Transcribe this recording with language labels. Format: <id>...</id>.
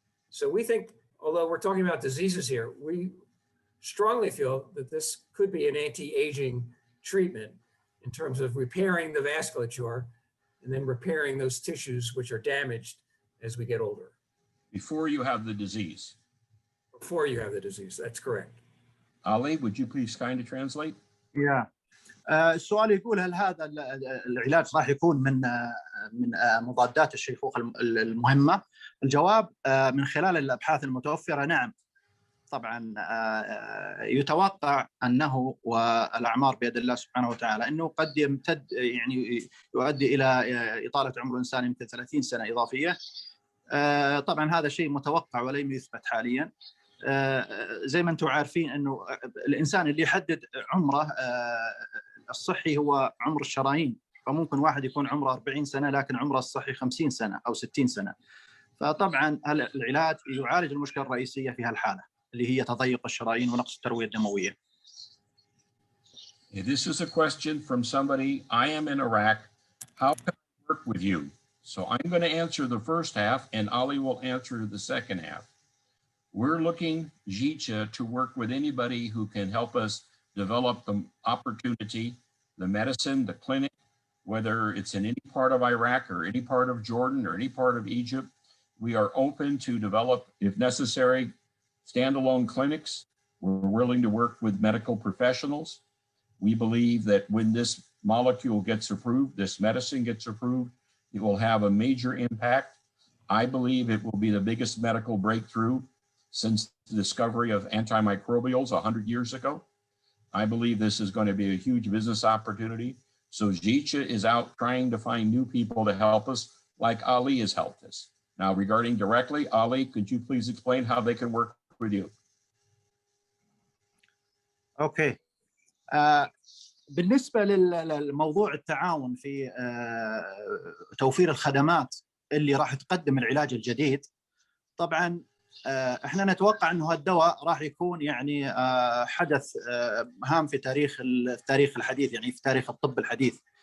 <en>So we think, although we're talking about diseases here, we strongly feel that this could be an anti-aging treatment in terms of repairing the vasculature and then repairing those tissues which are damaged as we get older. Before you have the disease. Before you have the disease, that's correct. Ali, would you please kind of translate? Yeah.</en> <ar>السؤال يقول هل هذا العلاج راح يكون من مضادات الشيخوخة المهمة؟ الجواب من خلال الأبحاث المتوفرة نعم. طبعا يتوقع أنه والأعمار بيد الله سبحانه وتعالى أنه قد يمتد، يعني يؤدي إلى إطالة عمر الإنسان يمكن 30 سنة إضافية. طبعا هذا شيء متوقع ولم يثبت حاليا. زي ما أنتم عارفين أنه الإنسان اللي يحدد عمره الصحي هو عمر الشرايين، فممكن واحد يكون عمره 40 سنة لكن عمره الصحي 50 سنة أو 60 سنة. فطبعا العلاج يعالج المشكلة الرئيسية في هالحالة اللي هي تضيق الشرايين ونقص التروية الدموية.</ar> <en>This is a question from somebody. I am in Iraq. How can I work with you? So I'm going to answer the first half and Ali will answer the second half. We're looking, Zhicha, to work with anybody who can help us develop the opportunity, the medicine, the clinic, whether it's in any part of Iraq or any part of Jordan or any part of Egypt. We are open to develop, if necessary, standalone clinics. We're willing to work with medical professionals. We believe that when this molecule gets approved, this medicine gets approved, it will have a major impact. I believe it will be the biggest medical breakthrough since the discovery of antimicrobials 100 years ago. I believe this is going to be a huge business opportunity. So Zhicha is out trying to find new people to help us, like Ali has helped us. Now, regarding directly, Ali, could you please explain how they can work with you? Okay.</en> <ar>بالنسبة للموضوع التعاون في توفير الخدمات اللي راح تقدم العلاج الجديد، طبعا احنا نتوقع انه الدواء راح يكون يعني حدث هام في التاريخ الحديث، يعني في تاريخ الطب الحديث.</ar>